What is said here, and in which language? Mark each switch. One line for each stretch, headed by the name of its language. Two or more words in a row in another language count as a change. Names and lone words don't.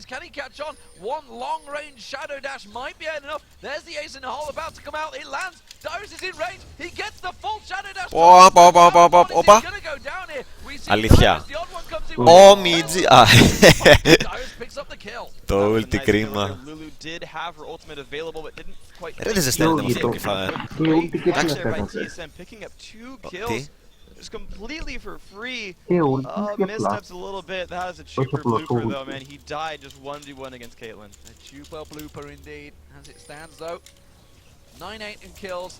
English: Can he catch on? One long-range shadow dash might be enough. There's the ace in the hole about to come out. It lands. Dyrus is in range. He gets the full shadow dash.
Greek: Όπα.
English: He's going to go down here. We see
Greek: Αλήθεια.
English: Dyrus, the odd one comes in.
Greek: Ω, Μιτζι.
English: Dyrus picks up the kill.
Greek: Το ulti κρίμα.
English: Lulu did have her ultimate available, but didn't quite.
Greek: Ρε δεν ζεσταίνεται με αυτό το κεφάλι.
English: Actually, by TSM picking up 2 kills. Just completely for free. Missteps a little bit. That is a Chupa blooper, though, man. He died just 1v1 against Caitlyn. A Chupa blooper indeed. As it stands, though, 9-8 in kills.